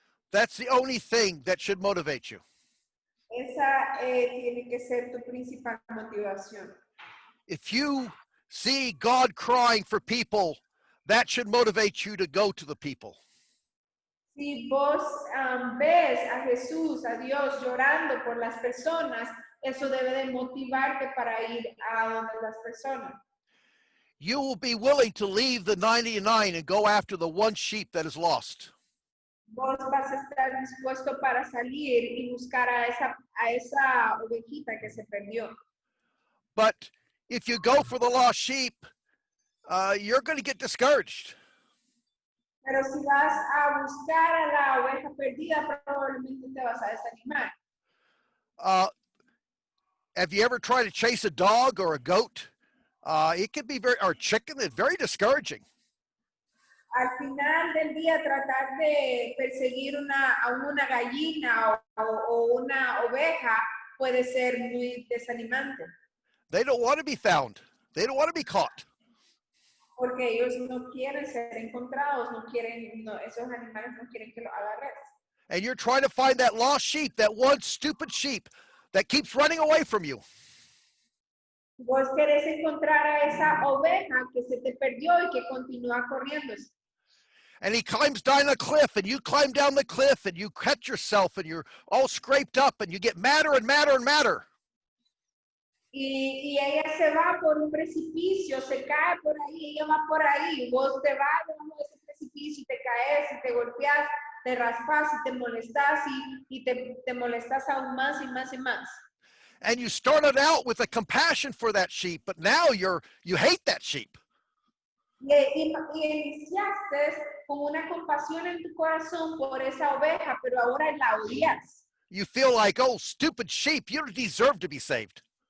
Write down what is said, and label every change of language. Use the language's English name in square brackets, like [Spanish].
[English] That's the only thing that should motivate you. [Spanish] Esa tiene que ser tu principal motivación. [English] If you see God crying for people, that should motivate you to go to the people. [Spanish] Si vos ves a Jesús, a Dios llorando por las personas, eso debe de motivarte para ir a donde las personas. [English] You will be willing to leave the 99 and go after the one sheep that is lost. [Spanish] Vos vas a estar dispuesto para salir y buscar a esa ovejita que se perdió. [English] But if you go for the lost sheep, you're going to get discouraged. [Spanish] Pero si vas a buscar a la oveja perdida, probablemente te vas a desanimar. [English] Have you ever tried to chase a dog or a goat? It can be or chicken, it's very discouraging. [Spanish] Al final del día, tratar de perseguir a una gallina o una oveja puede ser muy desanimante. [English] They don't want to be found. They don't want to be caught. [Spanish] Porque ellos no quieren ser encontrados, esos animales no quieren que los agarres. [English] And you're trying to find that lost sheep, that one stupid sheep that keeps running away from you. [Spanish] Vos querés encontrar a esa oveja que se te perdió y que continúa corriendo. [English] And he climbs down a cliff, and you climb down the cliff, and you cut yourself, and you're all scraped up, and you get madder and madder and madder. [Spanish] Y ella se va por un precipicio, se cae por ahí, ella va por ahí, vos te vas debajo de ese precipicio y te caes y te golpeas, te raspas y te molestas y te molestas aún más y más y más. [English] And you started out with a compassion for that sheep, but now you hate that sheep. [Spanish] Y iniciaste con una compasión en tu corazón por esa oveja, pero ahora la odias. [English] You feel like, oh, stupid sheep, you don't deserve to be saved.